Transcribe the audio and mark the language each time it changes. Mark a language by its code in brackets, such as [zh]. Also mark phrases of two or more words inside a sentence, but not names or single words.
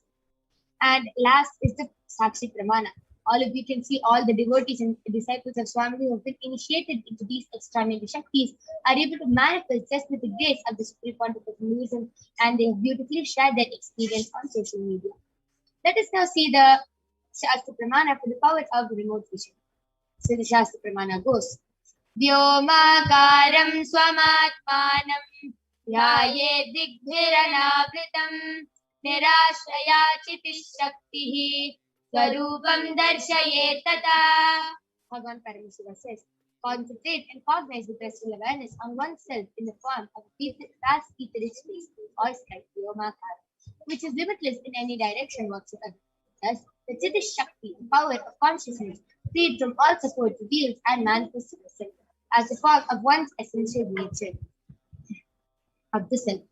[en] And last is the [sa] साक्षी प्रमाण. [en] All of you can see all the devotees and disciples of Swamiji who have been initiated into these extraordinary Shaktis are able to manifest just with the grace of the Supreme Pontiff of Hinduism, and they have beautifully shared their experience on social media. Let us now see the [sa] शास्त्र प्रमाण [en] for the power of remote vision. So the [sa] शास्त्र प्रमाण [en] goes, [sa] व्योमाकारं स्वमात्मानं ध्याये दिग्भिरनावृतम् निराशया चितिशक्तिः स्वरूपं दर्शये ततः. [en] Bhagavan Paramashiva says, concentrate and cognize with restful awareness on oneself in the form of a vast etheric space or sky, Vyomakara, which is limitless in any direction whatsoever. Thus, the [sa] चितिः शक्ति, [en] the power of consciousness, freed from all support, reveals and manifests itself as the form of one's essential nature of the self.